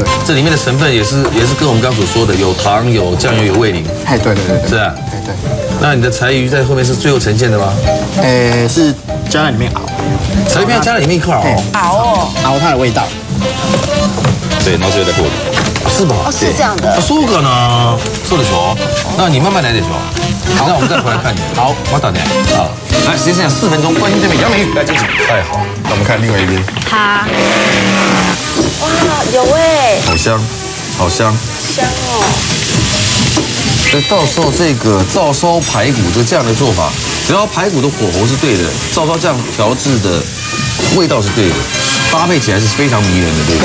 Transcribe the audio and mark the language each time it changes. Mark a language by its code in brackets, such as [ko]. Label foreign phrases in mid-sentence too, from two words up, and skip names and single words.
[zh] 这里面的成分也是跟我们刚所说的，有糖、有酱油、有味淋。对。是啊。对。那你的柴鱼在后面是最后呈现的吗？是加在里面熬。柴鱼要加在里面一块熬它的味道。对，然后最后再过滤。是吧？哦，是这样的。 [ja] そうかな。そうでしょ。 [zh] 那你慢慢来 [ja] でしょ。 [zh] 好，那我们再回来看你。好，我打点。好，来，时间剩下4分钟，关心对面杨美玉来进行。太好，那我们看另外一边。好。哇，有哎。好香，好香。香哦。所以到时候这个照烧排骨这样的做法，只要排骨的火候是对的，照烧酱调制的味道是对的，搭配起来是非常迷人的，对不对？